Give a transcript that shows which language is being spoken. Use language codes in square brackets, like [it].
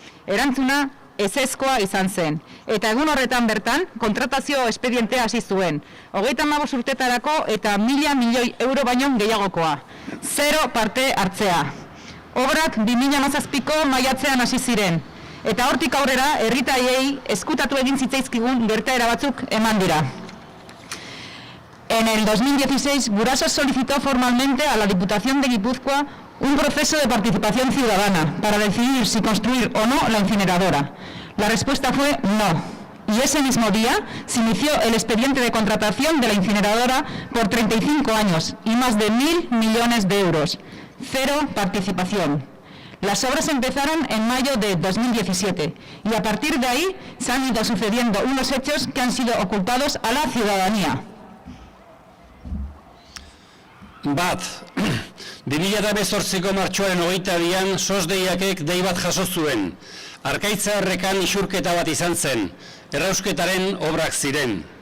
[eu] Erantzuna ezezkoa izan zen, eta egun horretan bertan kontratazio espedientea hasi zuen, 35 urtetarako eta 1.000 milioi euro baino gehiagokoa. Zero parte hartzea. Obrak 2017ko maiatzean hasi ziren, eta hortik aurrera herritarrei ezkutatu egin zitzaizkigun gertaera batzuk eman dira. [es] En el 2016, Gurasos solicitó formalmente a la Diputación de Guipúzcoa un proceso de participación ciudadana para decidir si construir o no la incineradora. La respuesta fue no. Y ese mismo día se inició el expediente de contratación de la incineradora por 35 años y más de 1.000 millones de euros. Cero participación. Las obras empezaron en mayo de 2017 y a partir de ahí se han ido sucediendo unos hechos que han sido ocultados a la ciudadanía. [eu] Bat, 2018ko martxoaren 22an SOS deiakek dei bat jaso zuen. Arkaitza Errekan isurketa bat izan zen, errausketaren obrak ziren.